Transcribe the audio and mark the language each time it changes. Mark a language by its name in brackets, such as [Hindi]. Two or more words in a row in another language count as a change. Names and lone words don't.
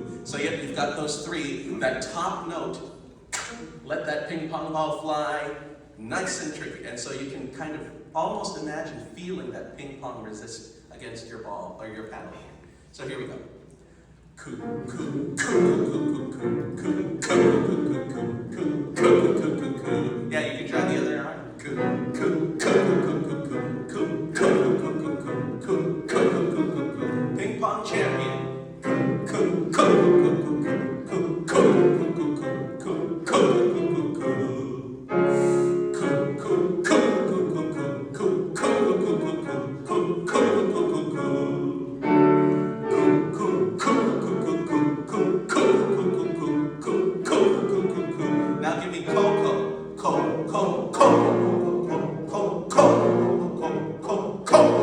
[English] So you've got those 3, that top note, let that ping pong ball fly, nice and tricky. And so you can kind of almost imagine feeling that ping pong resist against your ball or your paddle. So here we go. Coo, coo, coo, coo, coo, coo, coo, coo, coo, coo, coo, coo. Yeah, you can try the other arm. Coo, coo, coo, coo, coo, coo, coo, coo, coo, coo, coo. Ping pong champion. Coo, coo, coo, coo, coo, coo, coo, coo, coo, coo. Now give me coco, co, co, co, co, co, co, co, co,